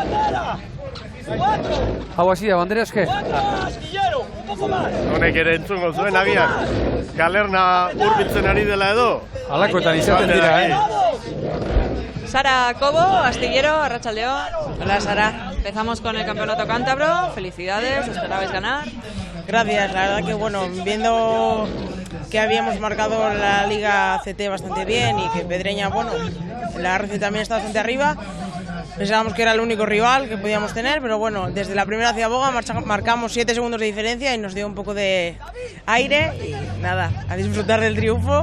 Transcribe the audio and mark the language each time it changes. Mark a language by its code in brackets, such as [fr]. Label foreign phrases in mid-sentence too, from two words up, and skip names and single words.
[eu] Hau hasi da, bandera eske? Honek ere entzungo zuen agian, galerna hurbiltzen ari dela edo? Halakoetan izaten dira, Sara Cobo, Astillero, arratsaldeo. [es] Hola Sara, empezamos con el campeonato cántabro, felicidades, esperabais ganar. Gracias, la verdad que viendo que habíamos marcado la Liga CT bastante bien y que Pedreña, la RC también está bastante arriba. Pensábamos que era el único rival que podíamos tener, pero desde la primera Ciaboga marcamos 7 segundos de diferencia y nos dio un poco de aire y nada, a disfrutar del triunfo.